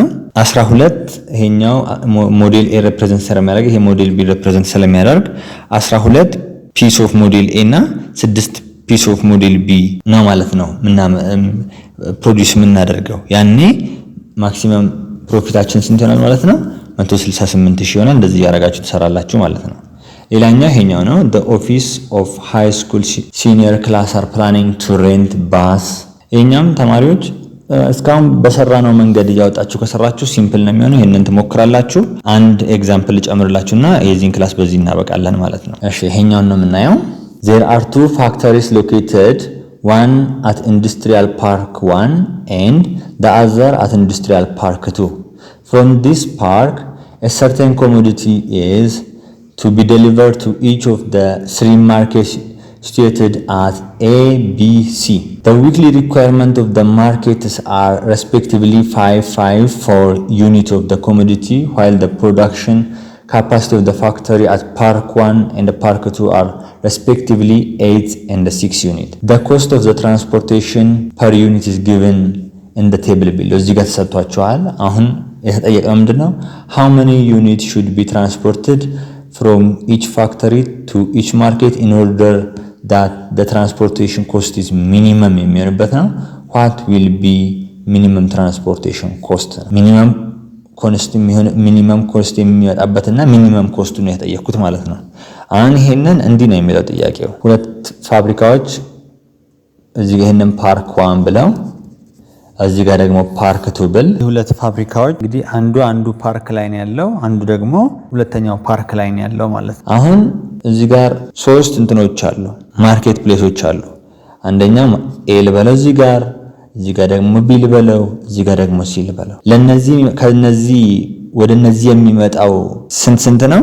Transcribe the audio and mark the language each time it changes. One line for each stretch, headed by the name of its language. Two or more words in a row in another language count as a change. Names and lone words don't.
Amharic: 12 ይሄኛው
English: model A represent
Amharic: ስለሚያደርግ ይሄ
English: model B represent
Amharic: ስለሚያደርግ 12
English: piece of model A
Amharic: እና 6
English: piece of model B
Amharic: ነው ማለት ነው ፕሮዲዩስ የምናደርገው። ያኔ ማክሲመም ፕሮፊታችን ስንት ይሆናል ማለት ነው? 168 ሺህ ይሆናል። እንደዚህ ያደርጋችሁ ትሰራላችሁ ማለት ነው። ሌላኛው ይሄኛው ነው።
English: the office of high school senior class are planning to rent bus።
Amharic: ይሄኛም ተማሪዎች እስካሁን በሰራነው መንገድ እያወጣችሁ ከሰራችሁ ሲምፕል ነው የሚሆነው። ይሄንን ትሞክራላችሁ። አንድ ኤግዛምፕል ጨምርላችሁና የዚህን ክላስ በዚህ እናበቃለን ማለት ነው። እሺ ይሄኛውን ነው የምናየው።
English: there are two factories located, one at industrial park 1 and the other at industrial park 2. From this park a certain commodity is to be delivered to each of the three markets situated at A, B, C. The weekly requirement of the markets are respectively 5 for unit of the commodity, while the production capacity of the factory at Park 1 and the Park 2 are respectively 8 and 6 unit. The cost of the transportation per unit is given in the table below.
Amharic: እዚህ ጋር ተሰጥቷቸዋል። አሁን የተጠየቀው ምንድነው?
English: How many units should be transported from each factory to each market in order that the transportation cost is minimum
Amharic: የሚሆንበት ነው።
English: what will be minimum transportation cost? minimum cost
Amharic: የሚወጣበትና
English: minimum cost
Amharic: ነው የተጠየቁት ማለት ነው። አሁን ይሄንን እንዲህ ነው የሚለው ጥያቄው። ሁለት ፋብሪካዎች እዚህ ጋር ይሄንን ፓርክ 1 ብለው እዚህ ጋር ደግሞ ፓርክ 2 ብል ሁለት ፋብሪካዎች እንግዲህ አንዱ ፓርክ ላይ ነው ያለው፣ አንዱ ደግሞ ሁለተኛው ፓርክ ላይ ነው ያለው ማለት ነው። አሁን እዚህ ጋር ሶስት እንትኖች አሉ፣ ማርኬት ፕሌሶች አሉ። አንደኛው ኤ ልበለው እዚህ ጋር ደግሞ ቢ ልበለው፣ እዚህ ጋር ደግሞ ሲ ልበለው። ለነዚህ ከነዚህ ወደ እነዚህ የሚመጣው ስንት ነው?